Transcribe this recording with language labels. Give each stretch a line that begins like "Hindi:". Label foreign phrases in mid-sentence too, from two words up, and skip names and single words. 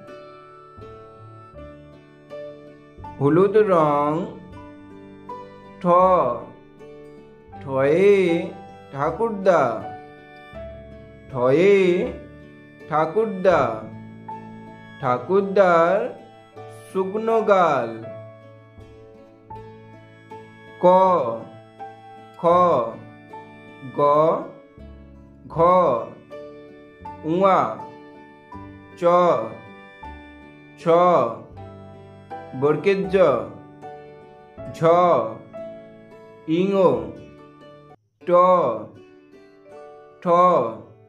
Bangla: হলুদ রং। ঠ, ঠয়ে ঠাকুরদা, ঠয়ে ঠাকুরদা, ঠাকুরদার শুকনো গাল। ক, খ, গ, ঘ, উঙা, চ, ছ, বরকের জ, ঝ, ইঙো, ট, ঠ,